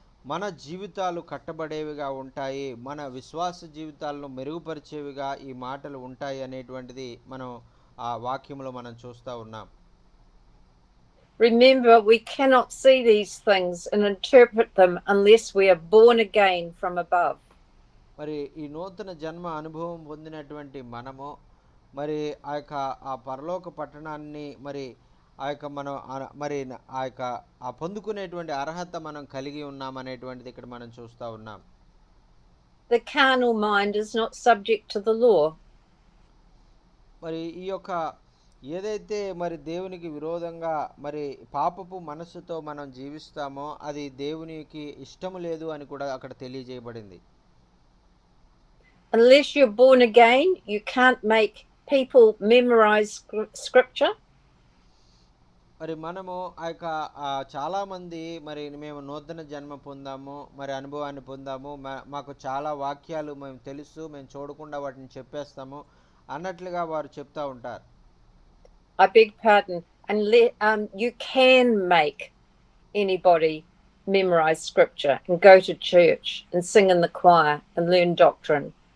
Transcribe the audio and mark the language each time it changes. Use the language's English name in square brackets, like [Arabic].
[Telugu] మన జీవితాలు కట్టబడేవిగా ఉంటాయి, మన విశ్వాస జీవితాలను మెరుగుపరిచేవిగా ఈ మాటలు ఉంటాయి అనేటువంటిది మనం ఆ వాక్యంలో మనం చూస్తూ ఉన్నాం. [English] Remember, we cannot see these things and interpret them unless we are born again from above. [Telugu] మరి ఈ నూతన జన్మ అనుభవం పొందినటువంటి మనము మరి ఆ యొక్క ఆ పరలోక పట్టణాన్ని మరి ఆ యొక్క మనం మరి ఆ యొక్క ఆ పొందుకునేటువంటి అర్హత మనం కలిగి ఉన్నామనేటువంటిది ఇక్కడ మనం చూస్తూ ఉన్నాం. [English] The carnal mind is not subject to the law. [Telugu] మరి ఈ యొక్క ఏదైతే మరి దేవునికి విరోధంగా మరి పాపపు మనస్సుతో మనం జీవిస్తామో అది దేవునికి ఇష్టము లేదు అని కూడా అక్కడ తెలియజేయబడింది. [English] Unless you're born again, you can't make people memorize scripture. [Telugu] మరి మనము ఆ యొక్క చాలామంది మరి మేము నూతన జన్మ పొందాము, మరి అనుభవాన్ని పొందాము, మాకు చాలా వాక్యాలు మేము తెలుసు, మేము చూడకుండా వాటిని చెప్పేస్తాము అన్నట్లుగా వారు చెప్తూ ఉంటారు. [English] I beg pardon. You can make anybody memorize scripture and go to church and sing in the choir and learn doctrine.